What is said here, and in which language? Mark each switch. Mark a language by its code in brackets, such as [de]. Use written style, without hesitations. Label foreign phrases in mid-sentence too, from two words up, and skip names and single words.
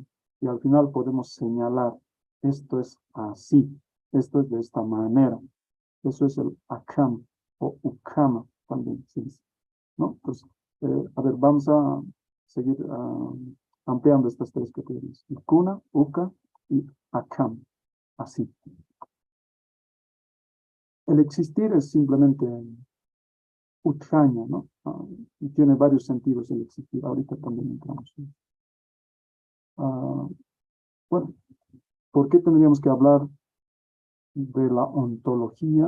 [es] Y al final podemos señalar, esto es así, esto es de esta manera. Eso es el akam o ukama también se dice, ¿no? Entonces, a ver, vamos a seguir ampliando estas 3 categorías. [ay] Kuna, uka y akam, [es] así. El existir es simplemente utjaña, ¿no? Y tiene varios sentidos el existir. Ahorita también entramos. Bueno, ¿por qué tendríamos que hablar de la ontología?